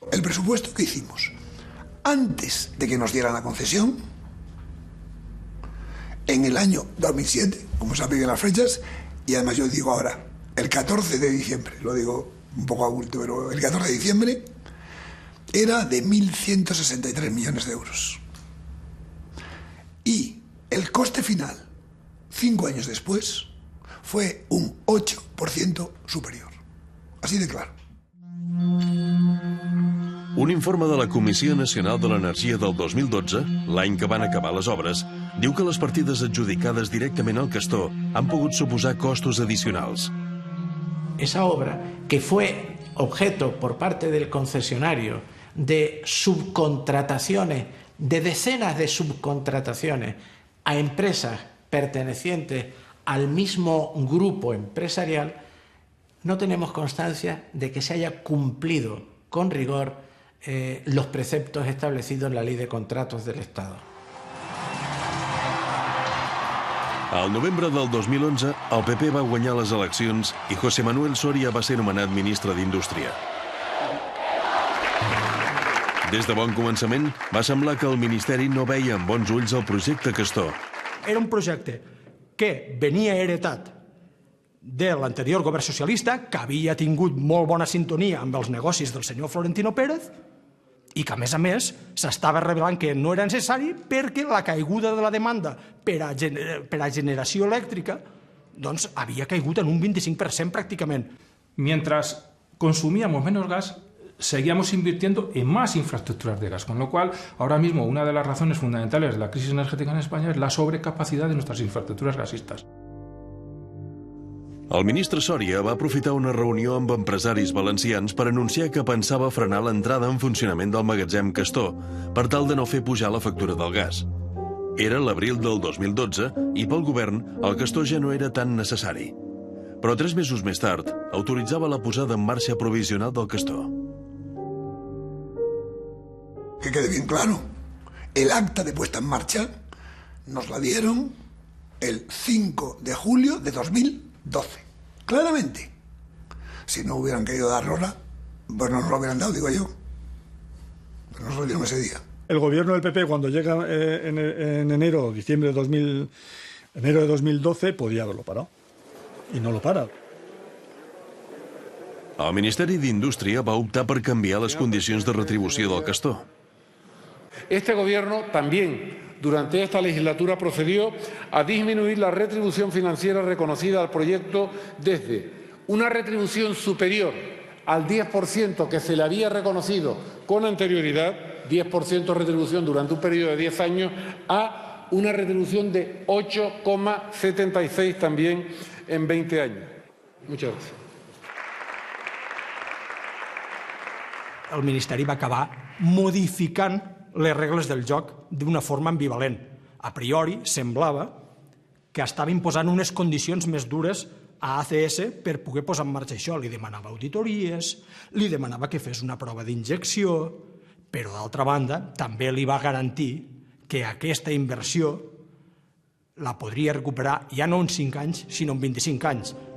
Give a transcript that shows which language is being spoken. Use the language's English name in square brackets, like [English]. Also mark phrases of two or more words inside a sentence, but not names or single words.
[Spanish] El presupuesto que hicimos antes de que nos dieran la concesión, en el año 2007, como saben bien las fechas, y además yo digo ahora, el 14 de diciembre, lo digo un poco a bulto, pero el 14 de diciembre era de 1.163 millones de euros. Y el coste final, 5 años después, fue un 8% superior. Así de claro. [Catalan] Un informe de la Comissió Nacional de l'Energia del 2012, l'any que van acabar les obres, diu que les partides adjudicades directament al Castor han pogut suposar costos adicionals. [Spanish] Esa obra, que fue objeto por parte del concesionario de subcontrataciones, de decenas de subcontrataciones a empresas pertenecientes al mismo grupo empresarial, no tenemos constancia de que se haya cumplido con rigor los preceptos establecidos en la Ley de Contratos del Estado. [Catalan] Al novembre del 2011, el PP va guanyar les eleccions i José Manuel Soria va ser nomenat ministre d'Indústria. Des de bon començament, va semblar que el Ministeri no veia amb bons ulls el projecte Castor. Era un projecte que venia heretat de l'anterior govern socialista, que havia tingut molt bona sintonia amb els negocis del senyor Florentino Pérez, i que, a més, s'estava revelant que no era necessari perquè la caiguda de la demanda per a generació elèctrica doncs havia caigut en un 25% prácticament. [Spanish] Mientras consumíamos menos gas, seguíamos invirtiendo en más infraestructuras de gas, con lo cual ahora mismo una de las razones fundamentales de la crisis energética en España es la sobrecapacidad de nuestras infraestructuras gasistas. [Catalan] El ministre Soria va aprofitar una reunió amb empresaris valencians per anunciar que pensava frenar l'entrada en funcionament del magatzem Castor per tal de no fer pujar la factura del gas. Era l'abril del 2012 i pel govern el Castor ja no era tan necessari. Però 3 mesos més tard autoritzava la posada en marxa provisional del Castor. [Spanish] Que quede bien claro, el acta de puesta en marcha nos la dieron el 5 de julio de 2012. Claramente. Si no hubieran querido darnosla, pues no nos lo hubieran dado, digo yo. Pero nos lo dieron ese día. El gobierno del PP, cuando llega en enero o diciembre de 2012, podía haberlo parado. Y no lo para. [Catalan] El Ministeri d'Indústria va optar per canviar les condicions de retribució del Castor. [Spanish] Este gobierno también, durante esta legislatura, procedió a disminuir la retribución financiera reconocida al proyecto desde una retribución superior al 10% que se le había reconocido con anterioridad, 10% de retribución durante un periodo de 10 años, a una retribución de 8,76 también en 20 años. Muchas gracias. [Catalan] El Ministeri va acabar modificant les regles del joc d'una forma ambivalent. A priori, semblava que estava imposant unes condicions més dures a ACS per poder posar en marxa això. Li demanava auditories, li demanava que fes una prova d'injecció, però, d'altra banda, també li va garantir que aquesta inversió la podria recuperar ja no en 5 anys, sinó en 25 anys.